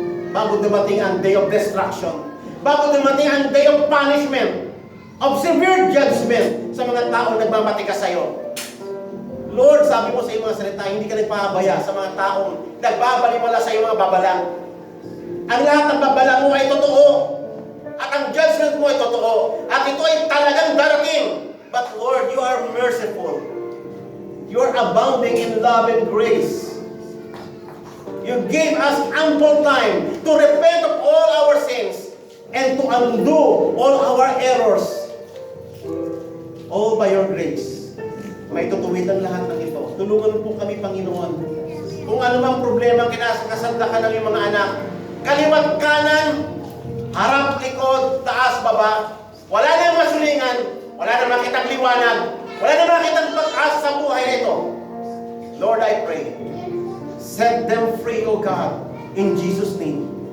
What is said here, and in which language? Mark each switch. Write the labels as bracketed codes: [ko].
[tl] Bago dumating ang [en] day of destruction. [tl] Bago dumating ang [en] day of punishment, of severe judgment [tl] sa mga taong nagmamatikas sa iyo. Lord, sabi mo sa iyong mga salita, hindi ka nagpahabaya sa mga taong nagbabalimala sa iyong mga babalang. Ang lahat ng babalang mo ay totoo. At ang judgment mo ay totoo. At ito ay talagang darating. [en] But Lord, you are merciful. You are abounding in love and grace. You gave us ample time to repent of all our sins and to undo all our errors. All by your grace. [tl] May tutuwid ang lahat ng ito. Tulungan po kami, Panginoon. Kung ano mang problema kinasasandlakan ng iyong mga anak, kaliwat kanan, harap, likod, taas, baba, wala nang masulingan, wala nang makitang liwanag, wala nang makitang pag-asa sa buhay na ito. [en] Lord, I pray, set them free, O God, in Jesus' name.